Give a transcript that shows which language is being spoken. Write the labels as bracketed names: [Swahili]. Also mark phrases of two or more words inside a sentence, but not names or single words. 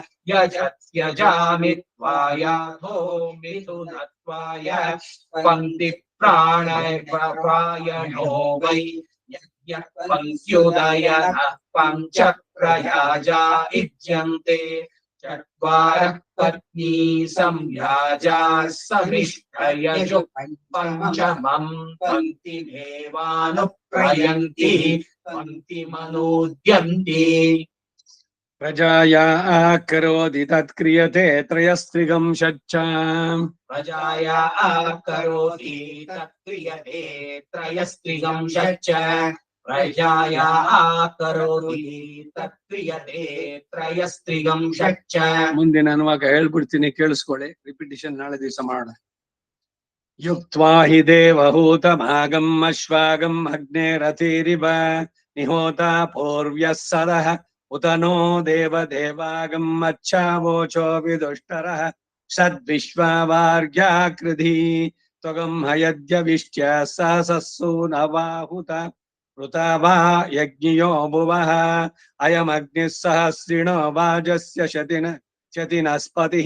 [Sanskrit] ಯಜತ್ಯಜಾಮಿತ್ವಾಯಾಧೋ ಮಿಥುನತ್ವಾಯ ಪಂಕ್ತಿ ಪ್ರಾಣಾಯಣೋ ವೈ ಪಂಕ್ತ್ಯುದಯನ ಪಂಚ ಪ್ರಯಾಜಾ ಇಜ್ಯಂತೆ ಚತ್ವಾರ ಪತ್ನಿ ಸಂವ್ಯಾಜಾ ಸಮಿಷ್ಟಯಜು ಪಂಚಮಂ ಪಂಕ್ತಿ ದೇವಾನುಪ್ರಯಂತಿ ಪಂಕ್ತಿ ಮನೋದ್ಯಂತಿ ಪ್ರಜಾಯಾ ಕರೋತಿ ತತ್ಕ್ರಿಯತೆ ತ್ರಯಸ್ತ್ರಿಗಂ ಶಚ್ಚ. ಪ್ರಜಾಯಾ ಕರೋತಿ ತತ್ಕ್ರಿಯತೆ ತ್ರಯಸ್ತ್ರಿಗಂ ಶಚ್ಚ. ಪ್ರಜಾಯಾ ಕರೋತಿ ತತ್ಕ್ರಿಯತೆ ತ್ರಯಸ್ತ್ರಿಗಂ ಶಚ್ಚ. [Kannada] ಮುಂದಿನ ಅನುವಾಗ ಹೇಳ್ಬಿಡ್ತೀನಿ, ಕೇಳಿಸ್ಕೊಳ್ಳಿ. ರಿಪಿಟೇಷನ್ ನಾಳೆ ದಿವಸ ಮಾಡೋಣ. [Sanskrit] ಯುಕ್ತ್ವಾ ಹಿ ದೇವಹೂತಮಾಗಂ ಅಶ್ವಾಗಂ ಅಗ್ನೇರಥೇರಿವ ನಿಹೋತ ಪೂರ್ವ್ಯಃ ಸದಃ उत नो देवदेवागम् अच्छावोचो विदुष्टरः सद्विश्वावार्याकृधि त्वगम् हयद्यविष्ट्य सहसस्सु नवाहुत ऋता वा यज्ञियो भुवः अयमग्निः सहस्रिणो वाजस्य शतिनस्पतिः